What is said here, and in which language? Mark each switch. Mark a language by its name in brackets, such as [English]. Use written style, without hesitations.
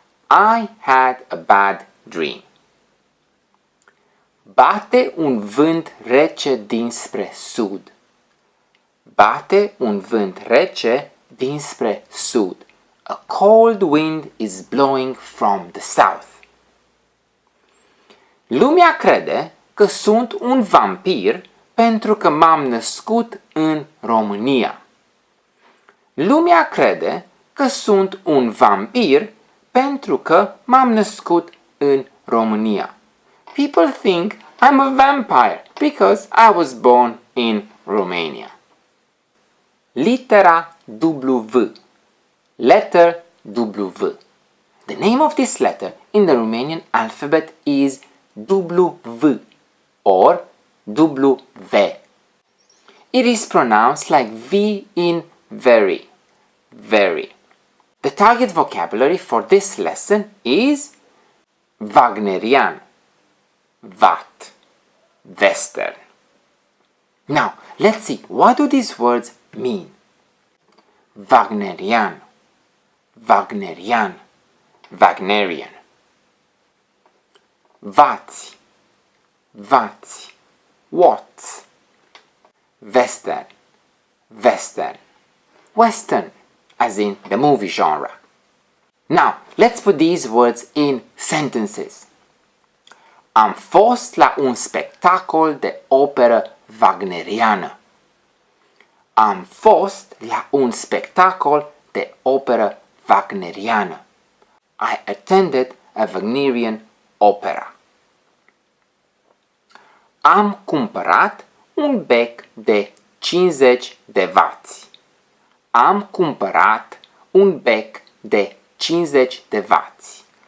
[English] I had a bad dream. [Romanian] Bate un vânt rece dinspre sud. Bate un vânt rece dinspre sud. [English] A cold wind is blowing from the south. [Romanian] Lumea crede că sunt un vampir pentru că m-am născut în România. Lumea crede că sunt un vampir pentru că m-am născut în România. [English] People think I'm a vampire because I was born in Romania. [Romanian] Litera W. [English] Letter W. The name of this letter in the Romanian alphabet is W or W. It is pronounced like V in very, very. The target vocabulary for this lesson is Wagnerian, Watt, Western. Now, let's see, what do these words mean? Wagnerian, Wagnerian, Wagnerian. [Romanian] Wați, wați, watts. [English] Western, Western, Western, as in the movie genre. Now, let's put these words in sentences. [Romanian] Am fost la un spectacol de operă wagneriană. Am fost la un spectacol de operă wagneriană. [English] I attended a Wagnerian opera. [Romanian] Am cumpărat un bec de 50 de wați. Am cumpărat un bec de 50 de wați.